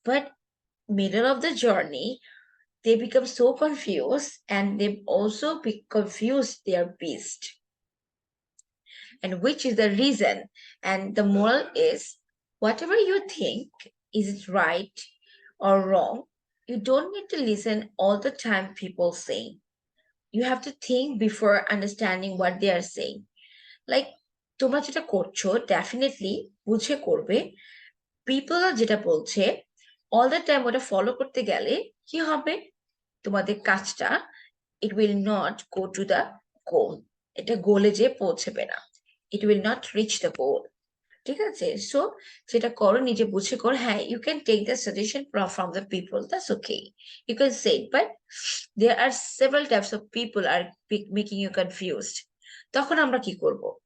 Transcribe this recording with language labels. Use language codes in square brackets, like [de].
[en] But middle of the journey, they become so confused and they also confuse their beast, and which is the reason. And the moral is, whatever you think is it right or wrong, you don't need to listen all the time people saying. You have to think before understanding what they are saying. [bn] Like, তোমরা যেটা করছো definitely বুঝে করবে, people যেটা বলছে all the time ওটা follow করতে গেলে কি হবে, তোমাদের কাজটা, [en] it will not go to the goal. [bn] এটা গোলে যে পৌঁছবে না, [en] it will not reach the goal. [bn] ঠিক আছে, সো যেটা করো নিজে বুঝে করো। হ্যাঁ, [en] you can take the suggestion from the people, that's okay, you can say it, but there are several types of people are making you confused. [bn] তখন আমরা কি করব?